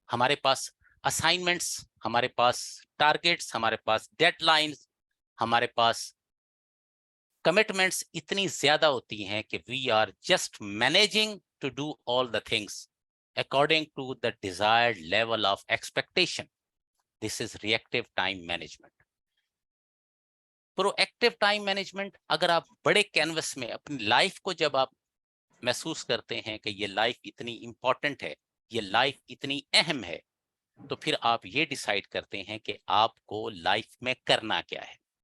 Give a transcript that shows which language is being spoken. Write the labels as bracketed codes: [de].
[ur] ہمارے پاس اسائنمنٹس، ہمارے پاس ٹارگیٹس، ہمارے پاس ڈیڈ لائنز، ہمارے پاس کمٹمنٹس اتنی زیادہ ہوتی ہیں کہ we are just managing to do all the things according to the desired level of expectation. [en] This is reactive time management. [ur] Proactive time management، اگر آپ بڑے کینوس میں اپنی لائف کو جب آپ محسوس کرتے ہیں کہ یہ لائف اتنی امپورٹنٹ ہے، یہ لائف اتنی اہم ہے، تو پھر آپ یہ ڈیسائیڈ کرتے ہیں کہ آپ کو لائف میں کرنا کیا ہے.